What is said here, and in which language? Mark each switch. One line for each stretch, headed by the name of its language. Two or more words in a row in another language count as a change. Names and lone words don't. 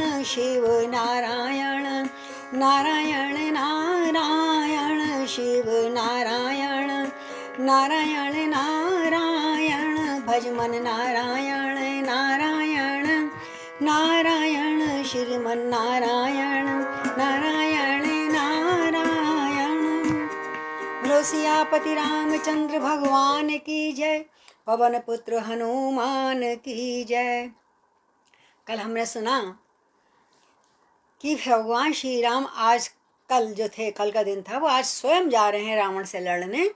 Hindi: शिव नारायण नारायण नारायण। शिव नारायण नारायण नारायण। भजमन नारायण नारायण नारायण। श्रीमन नारायण नारायण नारायण। बोलो सियापति रामचंद्र भगवान की जय। पवन पुत्र हनुमान की जय। कल हमने सुना कि भगवान श्री राम आज कल जो थे, कल का दिन था, वो आज स्वयं जा रहे हैं रावण से लड़ने।